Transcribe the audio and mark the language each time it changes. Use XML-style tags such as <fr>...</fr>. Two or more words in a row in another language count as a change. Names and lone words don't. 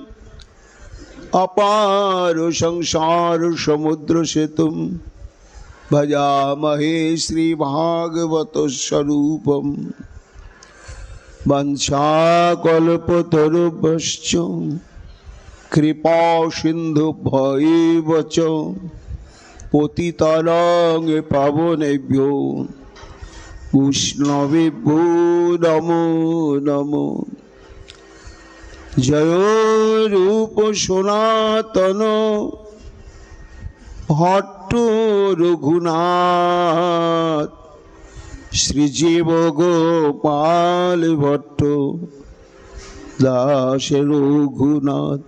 <sa>অপার সংসার সমুদ্র সেতুম ভজামহে শ্রীভাগবত স্বরূপম। বংশাকল্পতরুভ্যশ্চ কৃপা সিন্ধুভ্যৈব চ পতিতানাং পাবনেভ্যো বৈষ্ণবেভ্যো নমো নমো।</sa> <bn>জয় রূপ সনাতন ভট্ট রঘুনাথ শ্রীজীব গোপাল ভট্ট দাস রঘুনাথ।</bn>